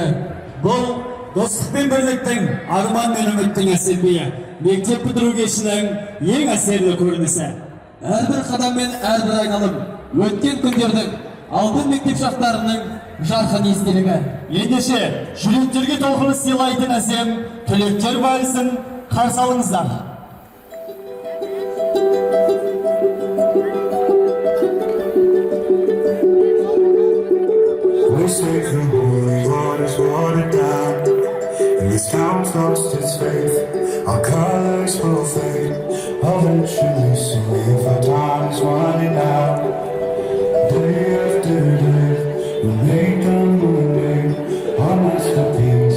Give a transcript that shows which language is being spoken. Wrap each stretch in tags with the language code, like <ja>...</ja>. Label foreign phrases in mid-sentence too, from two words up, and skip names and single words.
<kk>Бұл достық пен бірліктің, арман мен үміттің әсер биі, мектеп бітіру кешінің ең әсерлі көрінісі. Әрбір қадам мен әрбір айналым өткен күндердің алтын мектеп шақтарының жарқын естелігі. Ендеше жүректерге толқыныс сыйлайтын әсем түлектер вальсін қарсы алыңыздар.</kk> <en>We say the holy waters watered down, and this town's lost its faith. Our colors will fade eventually, so if our time is running out, day after day, we make a Monday our masterpiece.</en>